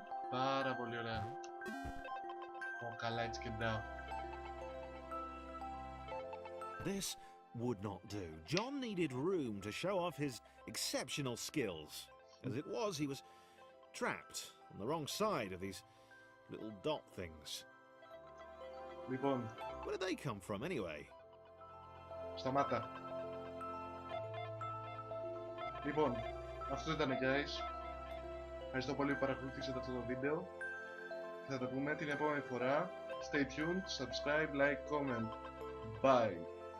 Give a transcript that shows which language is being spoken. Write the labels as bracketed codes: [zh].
[el] Πάρα πολύ ωραία. Καλά, έτσι και down. [en] This would not do. John needed room to show off his exceptional skills. As it was, he was trapped on the wrong side of these little dot things. [el] Λοιπόν, [en] Where did they come from anyway? [el] Σταμάτα. Λοιπόν, αυτό ήταν, guys. Ευχαριστώ πολύ που παρακολουθήσατε αυτό το βίντεο. Θα τα πούμε την επόμενη φορά. [en] Stay tuned, subscribe, like, comment. Bye.